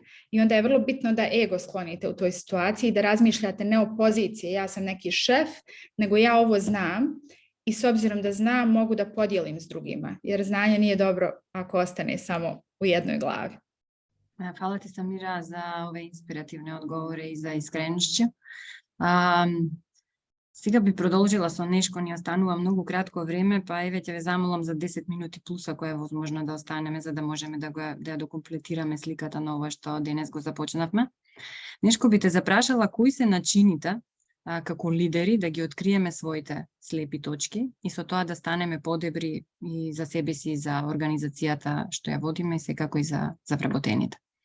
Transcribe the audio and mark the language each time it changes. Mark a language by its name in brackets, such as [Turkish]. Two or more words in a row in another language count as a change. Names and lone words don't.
[Bosnian] I onda je vrlo bitno da ego sklonite u toj situaciji, da razmišljate ne o poziciji, ja sam neki šef, nego ja ovo znam i s obzirom da znam mogu da podijelim s drugima, jer znanje nije dobro ako ostane samo u jednoj glavi. Hvala ti, Samira, za ove inspirativne odgovore i za iskrenošću. [Macedonian] Сега би продолжила со нешко, ни останува многу кратко време, па еве ќе ве замолам за 10 минути плюс ако е возможно да останеме, за да можеме да ја докомплетираме сликата на ова што денес го започнавме. Нешко би те запрашала кои се начините како лидери да ги откриеме своите слепи точки и со тоа да станеме подобри и за себе си, и за организацијата што ја водиме и секако и за вработените.